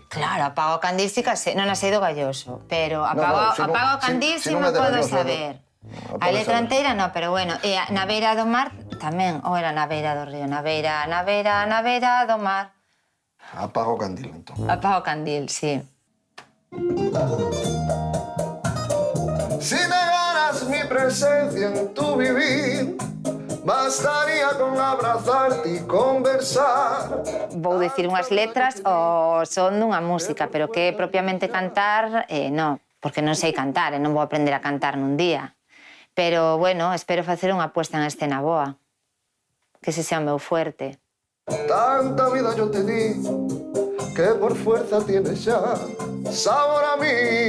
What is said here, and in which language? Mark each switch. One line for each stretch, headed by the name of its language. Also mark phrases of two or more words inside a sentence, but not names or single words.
Galician: Claro, Apago o Candil sí que sei. Non a sei do Galloso, pero Apago o Candil sí me podo saber. A letra enteira non, pero bueno. E na beira do mar tamén, ou era na beira do río? Na beira do mar. Apago o Candil, entón. Apago o Candil, sí.
Spanish: Si negaras mi presencia en tu vivir, bastaría con abrazarte y conversar.
Galician: Vou dicir unhas letras ao son dunha música, pero que propiamente cantar, non, porque non sei cantar e non vou aprender a cantar nun día. Pero, bueno, espero facer unha
Spanish: puesta en escena
Galician: boa, que
Spanish: ese sea
Galician: o meu fuerte.
Spanish: Tanta vida yo te di, que por fuerza tienes ya sabor a mí.